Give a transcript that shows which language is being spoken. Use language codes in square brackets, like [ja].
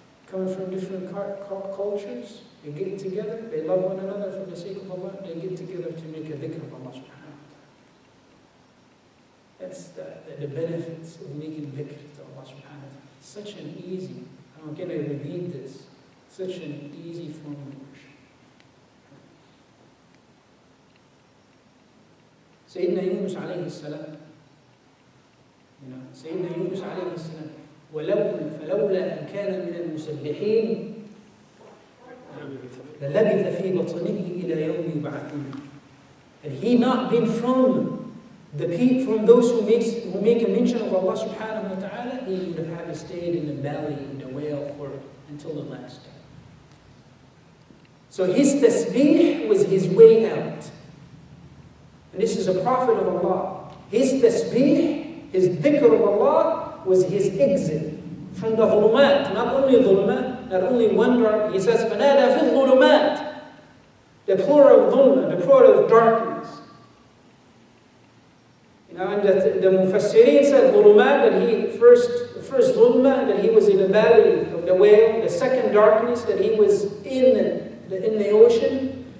[en] coming from different cultures, they get together, they love one another for the sake of Allah, they get together to make a dhikr of Allah subhanahu wa ta'ala. That's the benefits of making dhikr to Allah subhanahu wa ta'ala. Such an easy, I'm going to repeat this, such an easy form of worship. [ar] Sayyidina Yunus alayhi salam, Sayyidina Yunus alayhi salam, فلولا أن كان من المسبحين للبث في بطنه إلى يوم يبعثون. [en] Had he not been from those who make a mention of Allah subhanahu wa ta'ala, he would have stayed in the belly in the whale until the last day. So his tasbih was his way out. And this is a prophet of Allah. His tasbih, his dhikr of Allah, was his exit from the dhulumat. Not only dhulumat, not only one dark. He says, [ar] فَنَادَى فِي الظُّلُمَاتِ. [en] The plural of dhulma, the plural of darkness. And the Mufassirin said dhulumat, that the first dhulma, that he was in the belly of the whale. The second darkness, that he was in the ocean.